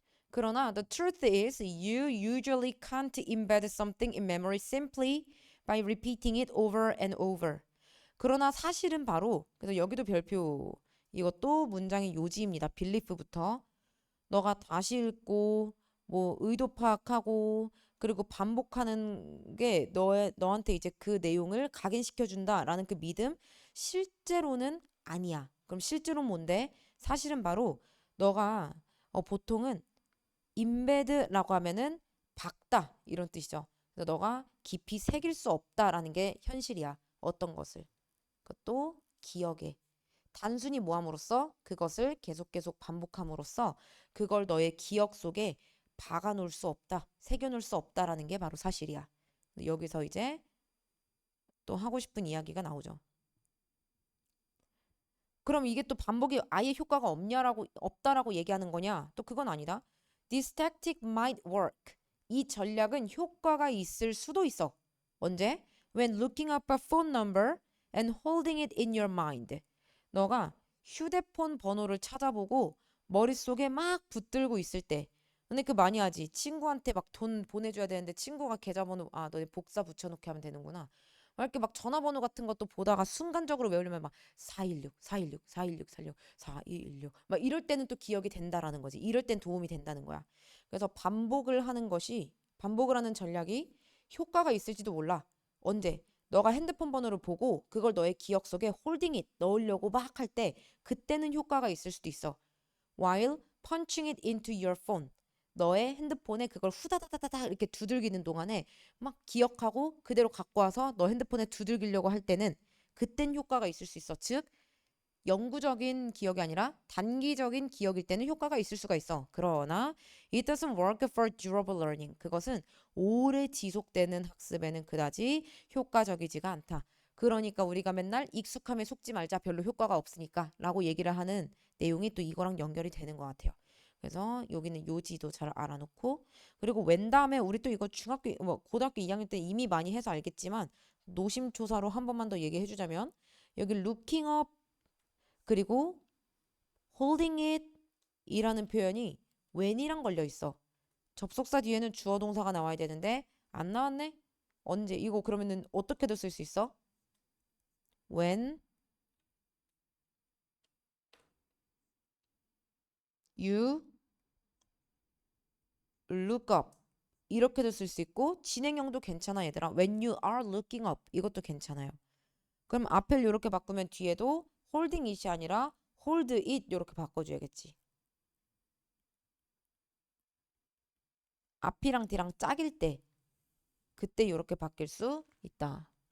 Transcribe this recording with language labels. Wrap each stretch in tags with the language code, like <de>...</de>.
<ko>그러나</ko> <en>the truth is you usually can't embed something in memory simply by repeating it over and over.</en> <ko>그러나 사실은 바로 그래서 여기도 별표 이것도 문장의 요지입니다. belief부터 너가 다시 읽고 뭐 의도 파악하고 그리고 반복하는 게 너한테 이제 그 내용을 각인시켜 준다라는 그 믿음 실제로는 아니야. 그럼 실제로는 뭔데? 사실은 바로 너가 보통은 embed라고 하면은 박다 이런 뜻이죠. 그래서 너가 깊이 새길 수 없다라는 게 현실이야. 어떤 것을. 그것도 기억에. 단순히 뭐함으로써 그것을 계속 반복함으로써 그걸 너의 기억 속에 박아놓을 수 없다, 새겨놓을 수 없다라는 게 바로 사실이야. 여기서 이제 또 하고 싶은 이야기가 나오죠. 그럼 이게 또 반복이 아예 효과가 없다라고 얘기하는 거냐? 또 그건 아니다.</ko> <en>This tactic might work.</en> <ko>이 전략은 효과가 있을 수도 있어. 언제?</ko> <en>When looking up a phone number and holding it in your mind.</en> <ko>너가 휴대폰 번호를 찾아보고 머릿속에 막 붙들고 있을 때 근데 그 많이 하지. 친구한테 막 돈 보내줘야 되는데 친구가 계좌번호 너네 복사 붙여놓게 하면 되는구나. 막 이렇게 막 전화번호 같은 것도 보다가 순간적으로 외우려면 막 416, 416, 416, 416, 4216 막 이럴 때는 또 기억이 된다라는 거지. 이럴 땐 도움이 된다는 거야. 그래서 반복을 하는 전략이 효과가 있을지도 몰라. 언제? 너가 핸드폰 번호를 보고 그걸 너의 기억 속에 홀딩잇 넣으려고 막 할 때 그때는 효과가 있을 수도 있어.</ko> <en>While punching it into your phone.</en> <ko>너의 핸드폰에 그걸 후다다다다다 이렇게 두들기는 동안에 막 기억하고 그대로 갖고 와서 너 핸드폰에 두들기려고 할 때는 그땐 효과가 있을 수 있어. 즉 영구적인 기억이 아니라 단기적인 기억일 때는 효과가 있을 수가 있어. 그러나</ko> <en>it doesn't work for durable learning.</en> <ko>그것은 오래 지속되는 학습에는 그다지 효과적이지가 않다. 그러니까 우리가 맨날 익숙함에 속지 말자 별로 효과가 없으니까 라고 얘기를 하는 내용이 또 이거랑 연결이 되는 것 같아요. 그래서 여기는 요지도 잘 알아놓고 그리고 웬 다음에 우리 또 이거 중학교 뭐 고등학교 2학년 때 이미 많이 해서 알겠지만 노심초사로 한 번만 더 얘기해 주자면 여기 looking up 그리고 holding it 이라는 표현이 when이랑 걸려 있어. 접속사 뒤에는 주어 동사가 나와야 되는데 안 나왔네? 언제? 이거 그러면은 어떻게도 쓸 수 있어?</ko> <en>When you look up</en> <ko>이렇게도 쓸 수 있고 진행형도 괜찮아 얘들아.</ko> <en>When you are looking up</en> <ko>이것도 괜찮아요. 그럼 앞을 이렇게 바꾸면 뒤에도 holding it이 아니라 hold it 이렇게 바꿔줘야겠지. 앞이랑 뒤랑 짝일 때 그때 이렇게 바뀔 수 있다.</ko>